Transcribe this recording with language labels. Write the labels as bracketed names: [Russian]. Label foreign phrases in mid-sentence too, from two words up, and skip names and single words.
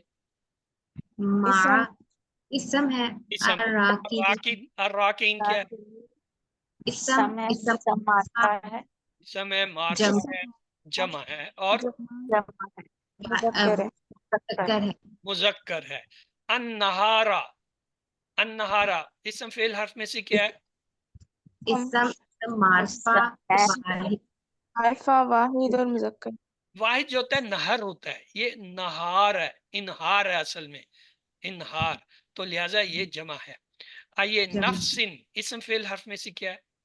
[Urdu] مع اسم ہے. اسم ہے. الراکعین الراکعین کیا ہے؟ اسم اسم معرفہ ہے. اسم ہے، معرفہ جمع ہے، جمع ہے، اور جمع ہے. مذکر ہے. مذکر ہے. مذکر ہے. النہارا، النہارا اسم فعل حرف میں سے کیا ہے؟ اسم معرفہ واحد. عارفہ واحد اور مذکر. واحد جو ہوتا ہے نہر ہوتا ہے، یہ نہار ہے، انہار ہے اصل میں، انہار. تو لہٰذا یہ جمع ہے. آئیے جمع. نفسن، اسم فعل حرف میں سے کیا ہے؟